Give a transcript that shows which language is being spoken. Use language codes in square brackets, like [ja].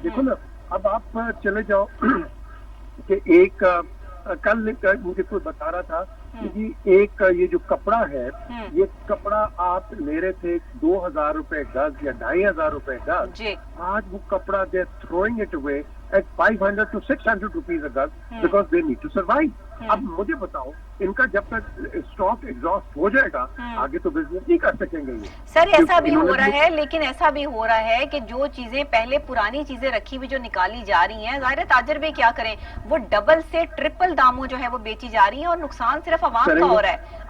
[ur] دیکھو نا, اب آپ چلے جاؤ کہ ایک کل مجھے کوئی بتا رہا تھا کہ جی ایک یہ جو کپڑا ہے, یہ کپڑا آپ لے رہے تھے 2000 روپے گز یا 2500 روپے گز, آج وہ کپڑا [en] They throwing it away at 500 to 600 rupees a gaz because they need to survive. [ur] اب مجھے بتاؤ ان کا جب تک اسٹاک ایگزاسٹ ہو جائے گا آگے تو بزنس نہیں کر سکیں گے. سر ایسا بھی ہو رہا ہے، لیکن ایسا بھی ہو رہا ہے کہ جو چیزیں پہلے پرانی چیزیں رکھی ہوئی جو نکالی جا رہی ہیں، ظاہر تاجر بھی کیا کریں، وہ ڈبل سے ٹرپل داموں جو ہے وہ بیچی جا رہی ہیں اور نقصان صرف عوام کا ہو رہا ہے.